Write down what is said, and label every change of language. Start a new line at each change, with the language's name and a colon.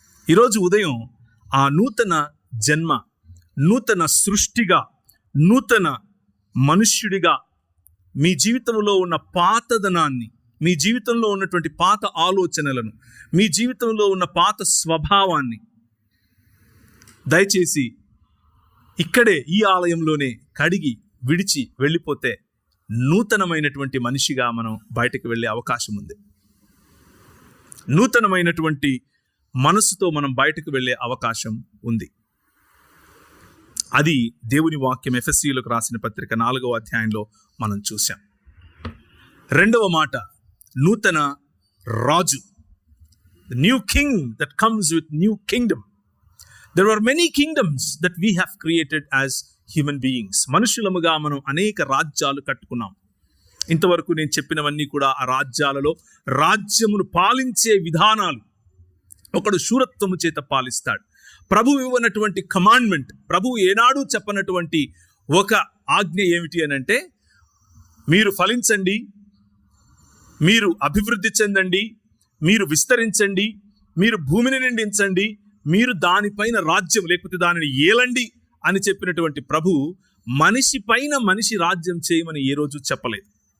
Telugu: ఈరోజు ఉదయం ఆ నూతన జన్మ, నూతన సృష్టిగా, నూతన మనుష్యుడిగా మీ జీవితంలో ఉన్న పాతదనాన్ని, మీ జీవితంలో ఉన్నటువంటి పాత ఆలోచనలను, మీ జీవితంలో ఉన్న పాత స్వభావాన్ని దయచేసి ఇక్కడే ఈ ఆలయంలోనే కడిగి విడిచి వెళ్ళిపోతే నూతనమైనటువంటి మనిషిగా మనం బయటకు వెళ్ళే అవకాశం ఉంది. నూతనమైనటువంటి మనసుతో మనం బయటకు వెళ్ళే అవకాశం ఉంది. అది దేవుని వాక్యం ఎఫెసీయులకు రాసిన పత్రిక 4వ అధ్యాయంలో మనం చూసాం. 2వ మాట, నూతన రాజు,
English: the new king that comes with new kingdom. There are many kingdoms that we have created as human beings.
Telugu: మనుషులముగా మనం అనేక రాజ్యాలు కట్టుకున్నాం. ఇంతవరకు నేను చెప్పినవన్నీ కూడా ఆ రాజ్యాలలో రాజ్యమును పాలించే విధానాలు. ఒకడు శూరత్వము చేత పాలిస్తాడు. ప్రభువు ఇవ్వనటువంటి కమాండ్మెంట్, ప్రభువు ఏనాడు చెప్పనటువంటి ఒక ఆజ్ఞ ఏమిటి అని అంటే, మీరు ఫలించండి, మీరు అభివృద్ధి చెందండి, మీరు విస్తరించండి, మీరు భూమిని నిండించండి, మీరు దానిపైన రాజ్యం లేకపోతే దానిని ఏలండి అని చెప్పినటువంటి ప్రభువు మనిషి పైన మనిషి రాజ్యం చేయమని ఏ రోజు చెప్పలేదు.